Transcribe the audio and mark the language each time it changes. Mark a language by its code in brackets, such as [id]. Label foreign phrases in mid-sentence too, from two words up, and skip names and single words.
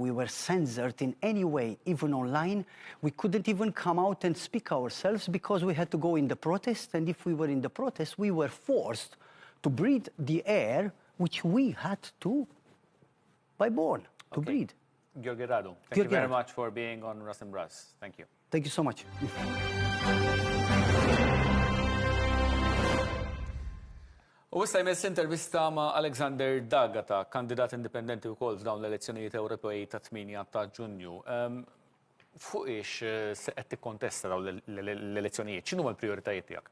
[en] We were censored in any way, even online. We couldn't even come out and speak ourselves because we had to go in the protest. And if we were in the protest, we were forced to breathe the air which we had to, by born, to breathe. Gheorghe Radu, thank you very much for being on RASimbRAS. Thank you. Thank you so much. [mt] U issa jmiss intervista ma' Alexander Dagata, kandidat indipendenti wkoll f'dawn l-elezzjonijiet Ewropej ta' 8 ta' Ġunju. Fuq ix se qed tikkontesta dawn l-elezzjonijiet, x'inhuma l-prijoritajiet tiegħek?